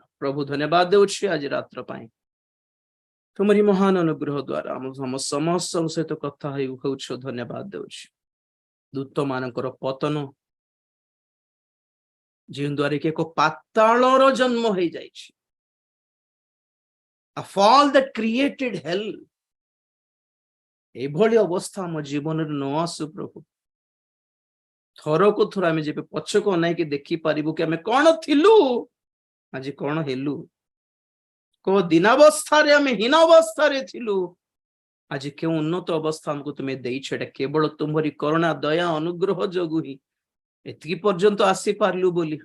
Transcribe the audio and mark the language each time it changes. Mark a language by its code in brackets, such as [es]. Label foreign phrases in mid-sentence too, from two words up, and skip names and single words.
[or] ପ୍ରଭୁ ଧନ୍ୟବାଦ ଦେଉଛି ଆଜି ରାତ୍ର ପାଇଁ, ତୁମରି ମହାନ ଅନୁଗ୍ରହ ଦ୍ୱାରା ଆମ ସମସ୍ତଙ୍କ ସହିତ କଥା ହେଉଛ। ଧନ୍ୟବାଦ ଦେଉଛି ଦୂତ ମାନଙ୍କର ପତନ, ଯେଉଁ ଦ୍ୱାରା କି ଏକ ପାତାଳର ଜନ୍ମ ହେଇଯାଇଛି, [en] a fall that created hell. [or] ଏଭଳି ଅବସ୍ଥା ଆମ ଜୀବନରେ ନ ଆସୁ ପ୍ରଭୁ। ଥରକୁ ଥର ଆମେ ଯେବେ ପଛକୁ ଅନାଇକି ଦେଖିପାରିବୁ କି ଆମେ କଣ ଥିଲୁ, ଆଜି କଣ ହେଲୁ, କୋଉ ଦିନାବସ୍ଥାରେ ଆମେ ହୀନ ଅବସ୍ଥାରେ ଥିଲୁ, ଆଜି କେଉଁ ଉନ୍ନତ ଅବସ୍ଥା ଆମକୁ ତୁମେ ଦେଇଛ, ଏଟା କେବଳ ତୁମରି କରୁଣା ଦୟା ଅନୁଗ୍ରହ ଯୋଗୁ ହିଁ ଏତିକି ପର୍ଯ୍ୟନ୍ତ ଆସିପାରିଲୁ ବୋଲି।